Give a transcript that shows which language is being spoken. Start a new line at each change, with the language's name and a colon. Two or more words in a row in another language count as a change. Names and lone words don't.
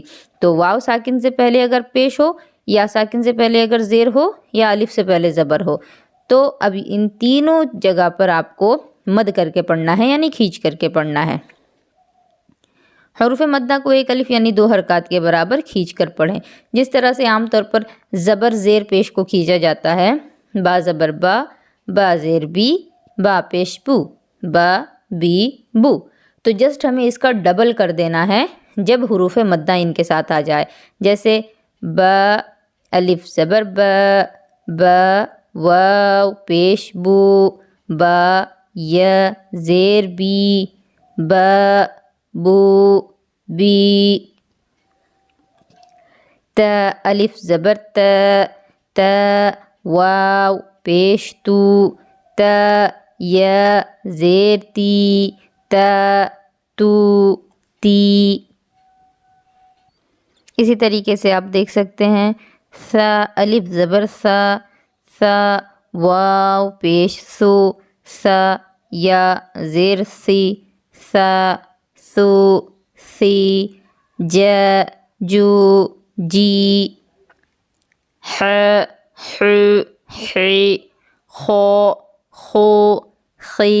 Urdu: تو واو ساکن سے پہلے اگر پیش ہو، یا ساکن سے پہلے اگر زیر ہو، یا الف سے پہلے زبر ہو، تو اب ان تینوں جگہ پر آپ کو مد کر کے پڑھنا ہے، یعنی کھینچ کر کے پڑھنا ہے۔ حروف مدہ کو ایک الف یعنی 2 حرکات کے برابر کھینچ کر پڑھیں، جس طرح سے عام طور پر زبر زیر پیش کو کھینچا جاتا ہے، با زبر با، با زیر بی، با پیش بو، با بی بو۔ تو جسٹ ہمیں اس کا ڈبل کر دینا ہے جب حروف مدہ ان کے ساتھ آ جائے، جیسے با، الف زبر با، با، واو پیش بو، با، یا زیر بی، با، بو، بی۔ تا، الف زبر تا، تا، واو پیش تو، تا، یا زیر تی، تا، تو، تی۔ اسی طریقے سے آپ دیکھ سکتے ہیں سا، الف زبر سا، سا، واو پیش سو، سا، یا زیر سی، سا، سو، سی، جا، جو، جی، ح، ح، حی، خو، خو، خی۔